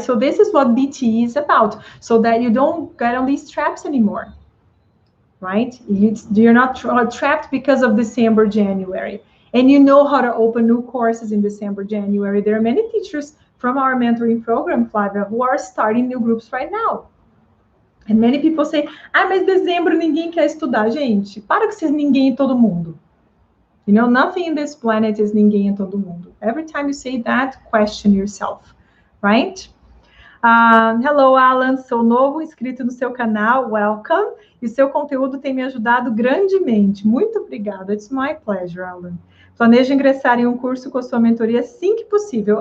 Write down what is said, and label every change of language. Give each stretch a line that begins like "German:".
English: So this is what BTE is about, so that you don't get on these traps anymore, right? You're not trapped because of December, January. And you know how to open new courses in December, January. There are many teachers from our mentoring program, Flávia, who are starting new groups right now. And many people say,
Portuguese: ah, mas dezembro ninguém quer estudar. Gente, para com ser ninguém e todo mundo.
English: You know, nothing in this planet is
Portuguese: ninguém e todo mundo.
English: Every time you say that, question yourself, right? Hello,
Portuguese: Alan, sou novo inscrito no seu canal, welcome. E seu conteúdo tem me ajudado grandemente. Muito obrigada.
English: It's my pleasure, Alan.
Portuguese: Planejo ingressar em um curso com a sua mentoria assim que possível.